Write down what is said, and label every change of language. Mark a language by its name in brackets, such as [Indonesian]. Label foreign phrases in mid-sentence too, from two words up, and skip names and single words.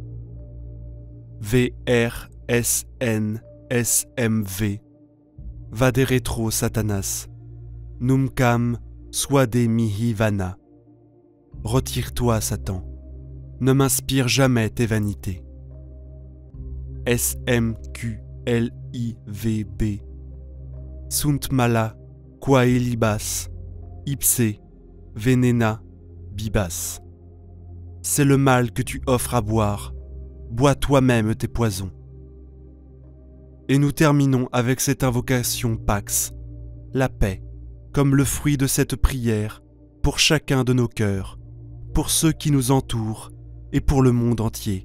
[Latin] VRSNSMV, Vade retro Satanas, Numcam Suade Mihi Vana. [French] Retire-toi, Satan, ne m'inspire jamais tes vanités. [Latin] SMQLIVB, Sunt mala quae libas, ipse, venena, bibas. [French] C'est le mal que tu offres à boire, bois toi-même tes poisons. Et nous terminons avec cette invocation Pax, la paix, comme le fruit de cette prière, pour chacun de nos cœurs, pour ceux qui nous entourent et pour le monde entier.